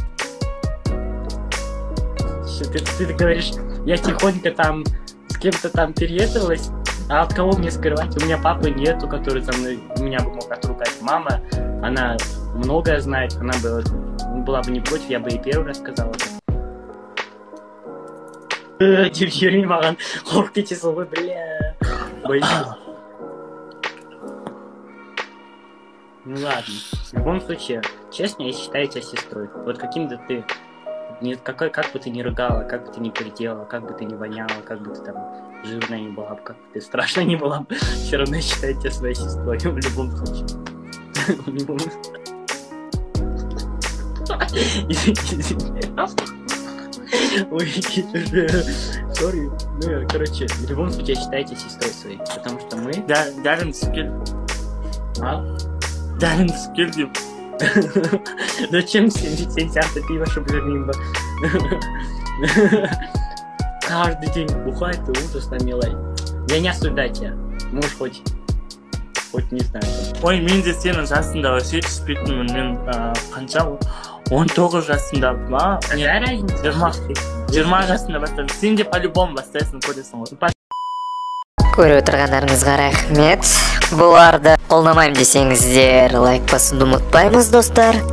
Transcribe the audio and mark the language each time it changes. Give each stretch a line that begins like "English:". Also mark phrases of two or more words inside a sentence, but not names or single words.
Russian: Ты говоришь, я тихонько там с кем-то там переедалась, а от кого мне скрывать? У меня папы нету, который со мной меня бы мог отругать. Мама, она многое знает, она была бы не против, я бы ей первый раз сказала.
Kazakh: Юрий маған қорқып кетесің ғой,
Russian: бля. Боюсь. Ну ладно. В любом случае, честно, я считаю тебя сестрой. Вот каким-то ты... Как бы ты ни рыгала, как бы ты ни переделала, как бы ты ни воняла, как бы ты там жирная не была бы, как ты страшно не была бы, все равно считаю тебя своей сестрой в любом случае. Ой, сори. Ну, короче, в любом случае считайте сестрой своей, потому что мы...
Kazakh: Дәрін түскел. А? Дәрін түскел деп.
Russian: Зачем
Kazakh: сен сияқты
Russian: пиво, чтобы жирным был? Каждый день бухает и ужасно, милай. Я не осуждаю тебя. Можешь хоть не знаю.
Kazakh: Ой, мен де сенің жасында вообще түспейтінмін. Мен қанша 19 жасында ма?
Russian: Какая разница?
Kazakh: 20 жасында бастадым. Сен де по-любому бастайсың, көресің ғой. Көріп отырғандарыңызға рахмет. Бұларды қолдамаймын десеңіздер, лайк басуды ұмытпаймыз, достар.